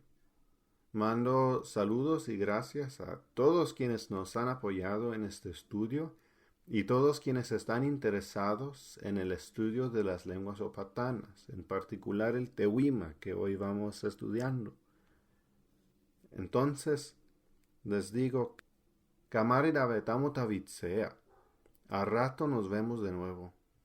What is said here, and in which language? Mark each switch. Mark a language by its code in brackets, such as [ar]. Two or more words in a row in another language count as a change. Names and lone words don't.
[es] Mando saludos y gracias a todos quienes nos han apoyado en este estudio y todos quienes están interesados en el estudio de las lenguas opatanas, en particular el tehuima que hoy vamos estudiando. Entonces, les digo, [opt] Kamarida betamo tavitsea. [es] A rato nos vemos de nuevo.